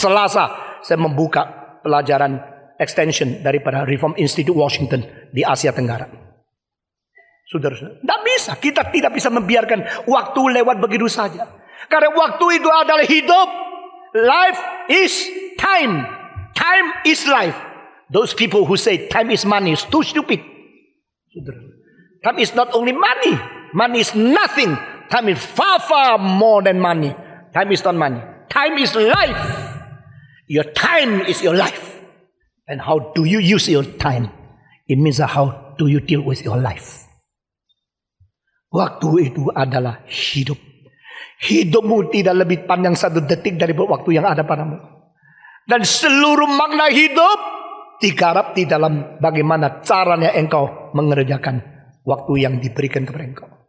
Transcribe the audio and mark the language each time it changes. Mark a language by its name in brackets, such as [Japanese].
[Indonesian] Selasa saya membuka pelajaran extension daripada Reform Institute Washington di Asia Tenggara. Saudara-saudara, tidak bisa. Kita tidak bisa membiarkan waktu lewat begitu saja. Karena waktu itu adalah hidup. [English] Life is time. Time is life. Those people who say time is money is too stupid. Time is not only money. Money is nothing. Time is far, far more than money. Time is not money. Time is life. Your time is your life. And how do you use your time? It means how do you deal with your life. [Indonesian] Waktu itu adalah hidup. Hidupmu tidak lebih panjang 1 detik dari waktu yang ada padamu. Dan seluruh makna hidup digarap di dalam bagaimana caranya engkau mengerjakan waktu yang diberikan kepada engkau.